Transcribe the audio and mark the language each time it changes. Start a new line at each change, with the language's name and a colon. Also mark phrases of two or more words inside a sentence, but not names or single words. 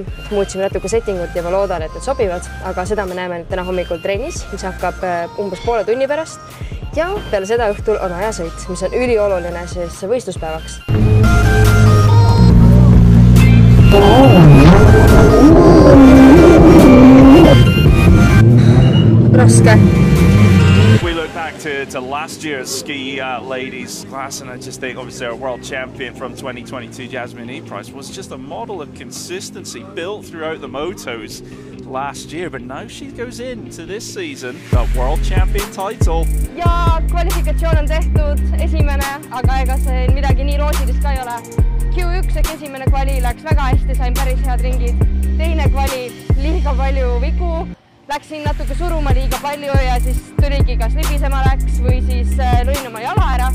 Estonian: Muutsime natuke settingut ja ma loodan, et need sobivad, aga seda me näeme täna hommikul trennis, mis hakkab umbes poole tunni pärast ja peale seda õhtul on ajasõit, mis on ülioluline siis võistluspäevaks. Raske.
English: We look back to last year's ski ladies class, and I just think obviously our world champion from 2022, Jasmiin Ypraus, was just a model of consistency built throughout the motos last year, but now she goes into this season the world champion title.
Estonian: Ja kvalifikatsioon on tehtud esimene, aga ega see midagi nii roosilist ka ei ole. Q1 esimene kvali läks väga hästi, sain päris head ringid. Teine kvali liiga palju vigu. Läksin natuke suruma liiga palju ja siis tuligi kas libisema läks või siis lõin oma jala ära.